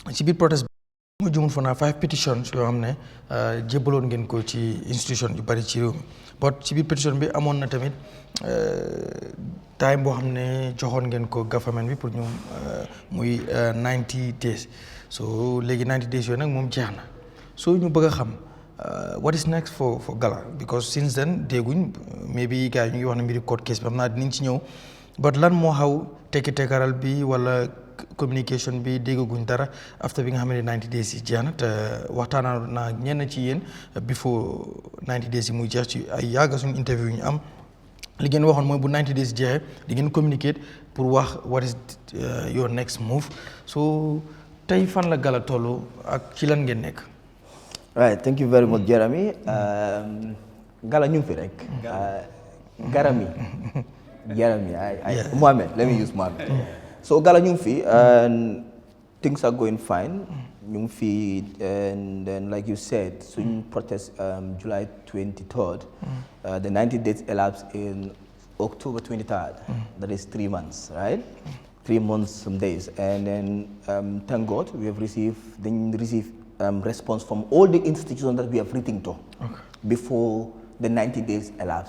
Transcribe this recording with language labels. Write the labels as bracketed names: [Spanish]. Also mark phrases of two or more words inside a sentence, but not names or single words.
[Wolof] ci biir protest mu jumul fa naa 5 petitions yoo xam ne jébbaloon ngeen ko ci institution yu bari ci réew mi but ci biir petition bi amoon na tamit time boo xam ne joxoon ngeen ko government bi pour ñu muy 90 days so léegi 90 days yooyu nag moom jeex na so ñu bëgg a xam [English] what is next for Gala because since then [Wolof] dégguñ maybe gars yi ñu ngi wax ne mbiri [English] court case [Wolof] bi xam naa dinañ ci ñëw but lan moo xaw tekki tekkaral bi wala communication bi déggaguñ dara after bi nga xam ne 90 days yi jeex na te waxtaanaa naa ñenn ci yéen before 90 days yi muy jeex ci ay yàgga suñu interview yi ñu am li ngeen waxoon mooy bu 90 days jeexee di ngeen communicate pour wax [English] what is your next move [Wolof] so tey fan la Gala tollu ak ci lan ngeen nekk. [English] Right, thank you very much, Jeremy. [Wolof] Gala ñu fi rek. Garami. [English] Jeremy, Mohammed, let me use Mohammed. So [Wolof] Gala ñu fi [English] and things are going fine. [Wolof] Ñu fi [English] and then like you said, soon protest July 23rd. The 90 days elapsed in October 23rd. That is 3 months, right? 3 months, some days. And then thank God we have received response from all the institutions that we have written to before the 90 days elapsed.